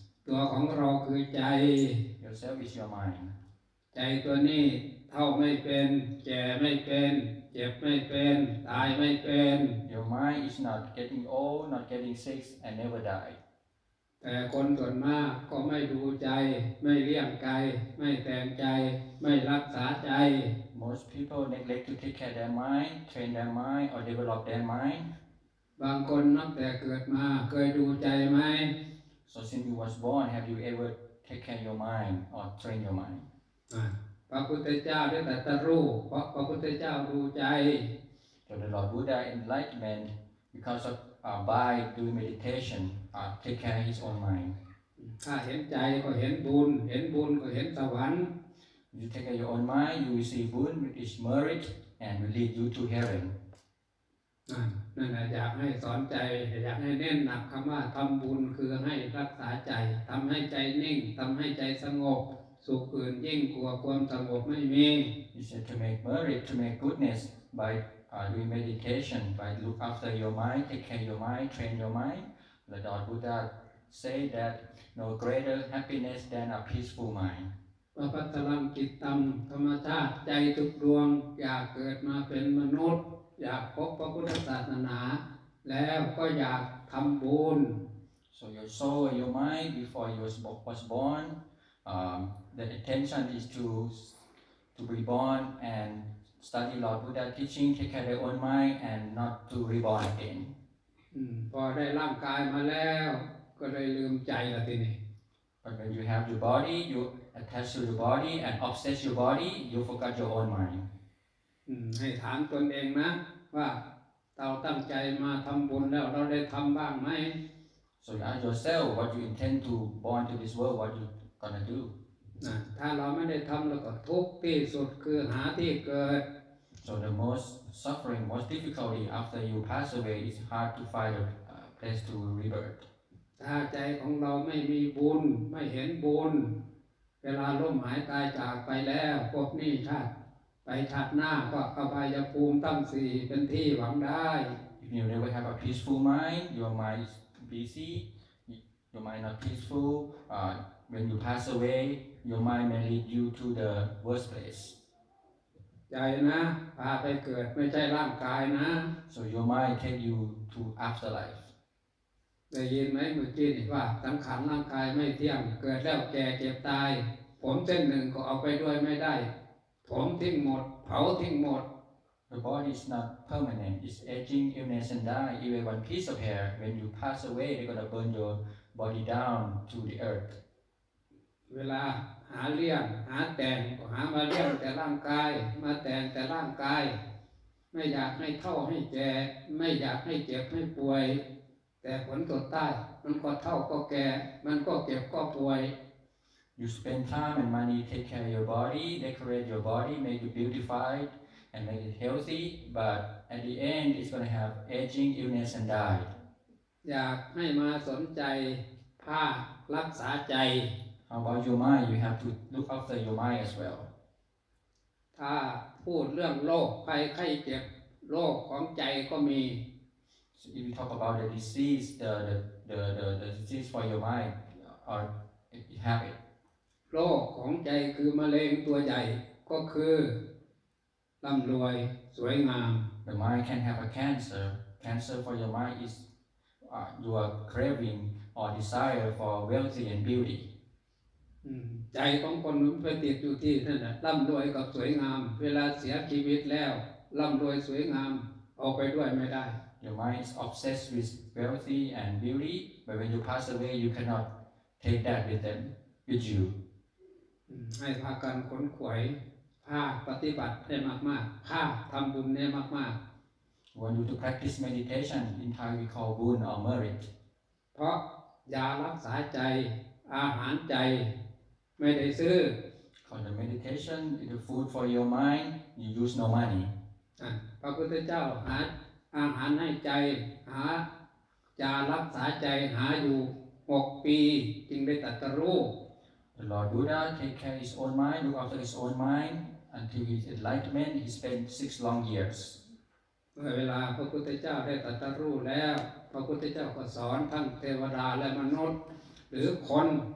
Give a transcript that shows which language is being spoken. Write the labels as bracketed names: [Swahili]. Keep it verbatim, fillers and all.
[Thai] ตัวของเราคือใจ [English] Yourself is your mind. [Thai] ใจตัวนี้เท่าไม่เป็นแก่ไม่เป็นเจ็บไม่เป็นตายไม่เป็น [English] Your mind is not getting old, not getting sick, and never die. [Thai] แต่คนส่วนมากก็ไม่ดูใจไม่เลี้ยงใจไม่แต่งใจไม่รักษาใจ [English] Most people neglect to take care their mind, train their mind, or develop their mind. [Thai] บางคนนับแต่เกิดมาเคยดูใจไหม [English] So since you was born, have you ever take care your mind or train your mind? [Thai] พระพุทธเจ้าได้ตรัสรู้เพราะพระพุทธเจ้าดูใจ [English] So the Lord Buddha enlightenment because of uh, by doing meditation uh, take care of his own mind. [Thai] ถ้าเห็นใจก็เห็นบุญเห็นบุญก็เห็นสวรรค์ [English] You take care of your own mind, you will see buddha with its merit and will lead you to heaven. [Thai] นั่นแหละอยากให้สอนใจอยากให้เน้นหนักคำว่าทำบุญคือให้รักษาใจทำให้ใจนิ่งทำให้ใจสงบสุขอื่นยิ่งกว่าความสงบไม่มี [English] You said to make merit, to make goodness by uh, doing meditation, by look after your mind, take care your mind, train your mind. The Lord Buddha say that no greater happiness than a peaceful mind. [Thai] ปัปตรังจิตตังธรรมชาติใจทุกดวงอยากเกิดมาเป็นมนุษย์อยากพบพระพุทธศาสนาแล้วก็อยากทำบุญ [English] So your soul and your mind before you was born, um, the intention is to to be born and study Lord Buddha teaching, take care of their own mind and not to reborn again. [Thai] อืมพอได้ร่างกายมาแล้วก็เลยลืมใจละทีนี้ [English] But when you have your body, you attach to your body and obsess your body, you forget your own mind. [Thai] อืมให้ถามตนเองนะว่าเราตั้งใจมาทำบุญแล้วเราได้ทำบ้างไหม [English] So you ask yourself what you intend to born to this world, what you gonna do. [Thai] นะถ้าเราไม่ได้ทำเราก็ทุกข์ที่สุดคือหาที่เกิด [English] So the most suffering, most difficulty after you pass away, it's hard to find a uh, place to rebirth. [Thai] ถ้าใจของเราไม่มีบุญไม่เห็นบุญเวลาล้มหายตายจากไปแล้วพวกนี้ชาติไปชาติหน้าก็อบายภูมิตั้งสี่เป็นที่หวังได้ [English] If you never have a peaceful mind, your mind is busy, your mind not peaceful. Uh, when you pass away, your mind may lead you to the worst place. [Thai] ใจนะพาไปเกิดไม่ใช่ร่างกายนะ [English] So your mind take you to afterlife. [Thai] ได้ยินไหมเมื่อกี้นี่ว่าสังขารร่างกายไม่เที่ยงเกิดแล้วแก่เจ็บตายผมเส้นหนึ่งก็เอาไปด้วยไม่ได้ผมทิ้งหมดเผาทิ้งหมด [English] The body is not permanent. It's aging, illness and die. Even one piece of hair, when you pass away, they're gonna burn your body down to the earth. [Thai] เวลาหาเลี้ยงหาแต่งหามาเลี้ยงแต่ร่างกายมาแต่งแต่ร่างกายไม่อยากให้เฒ่าให้แก่ไม่อยากให้เจ็บให้ป่วยแต่ผลสุดท้ายมันก็เฒ่าก็แก่มันก็เจ็บก็ป่วย [English] You spend time and money take care of your body, decorate your body, make it beautified and make it healthy, but at the end it's going to have aging, illness and die. [Thai] อยากให้มาสนใจภาครักษาใจ [English] How about your mind? You have to look after your mind as well. [Thai] ถ้าพูดเรื่องโรคภัยไข้เจ็บโรคของใจก็มี [English] So if you talk about the disease, the the the the, the disease for your mind, or if you have it. [Thai] โรคของใจคือมะเร็งตัวใหญ่ก็คือร่ำรวยสวยงาม [English] The mind can have a cancer. Cancer for your mind is uh, your craving or desire for wealth and beauty. [Thai] ใจของคนมันไปติดอยู่ที่นั่นน่ะร่ำรวยกับสวยงามเวลาเสียชีวิตแล้วร่ำรวยสวยงามเอาไปด้วยไม่ได้ [English] Your mind is obsessed with wealthy and beauty but when you pass away you cannot take that with them with you [Thai] ให้พากันขนขวยภาคปฏิบัติให้มากๆภาคทำบุญให้มากๆ [English] When you to practice meditation in Thai we call bun or merit [Thai] เพราะยารักษาใจอาหารใจไม่ได้ซื้อ [English] For the meditation, the food for your mind, you use no money. [Thai] อ่ะพระพุทธเจ้าหาอาหารให้ใจหาจารักษาใจหาอยู่หกปีจึงได้ตรัสรู้ [English] The Lord Buddha take care his own mind, look after his own mind until his enlightenment. He spent six long years. [Thai] เมื่อเวลาพระพุทธเจ้าได้ตรัสรู้แล้วพระพุทธเจ้าก็สอนทั้งเทวดาและมนุษย์หรือคน